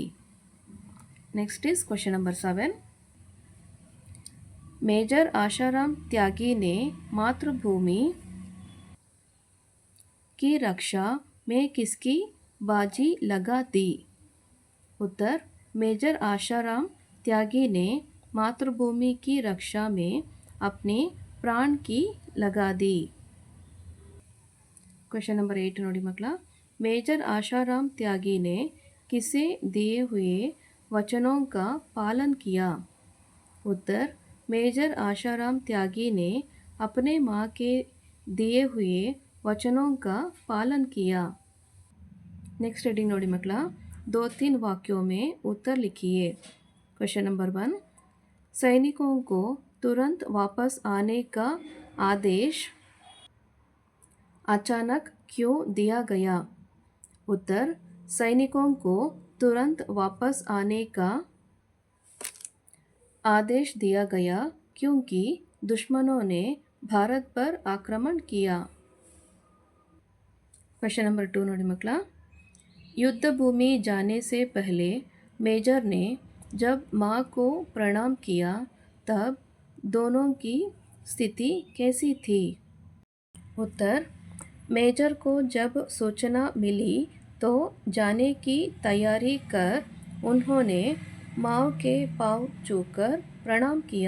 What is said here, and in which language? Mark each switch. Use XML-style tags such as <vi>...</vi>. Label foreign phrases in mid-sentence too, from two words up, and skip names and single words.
<en>next is question number 7.</en> <hi>मेजर आशाराम त्यागी ने मातृभूमि की रक्षा में किसकी बाजी लगा दी? उत्तर, मेजर आशाराम त्यागी ने मातृभूमि की रक्षा में अपने प्राण की लगा दी.</hi> <en>question number 8</en> <kn>ನೋಡಿ ಮಕ್ಕಳ,</kn> <hi>मेजर आशाराम त्यागी ने किसे दिए हुए वचनों का पालन किया? उत्तर, मेजर आशाराम त्यागी ने अपने माँ के दिए हुए वचनों का पालन किया.</hi> <en>next heading</en> <kn>ನೋಡಿ ಮಕ್ಕಳ,</kn> <hi>2-3 वाक्यों में उत्तर लिखिए.</hi> <en>question number 1,</en> <hi>सैनिकों को तुरंत वापस आने का आदेश अचानक क्यों दिया गया? उत्तर, सैनिकों को तुरंत वापस आने का आदेश दिया गया क्योंकि दुश्मनों ने भारत पर आक्रमण किया.</hi> <en>question number 2</en> <kn>ನೋಡಿ ಮಕ್ಕಳ,</kn> <hi>युद्ध भूमि जाने से पहले मेजर ने जब माँ को प्रणाम किया तब दोनों की स्थिति कैसी थी? उत्तर, मेजर को जब सूचना मिली तो जाने की तैयारी कर उन्होंने माँ के पाँव छूकर प्रणाम किया.</hi>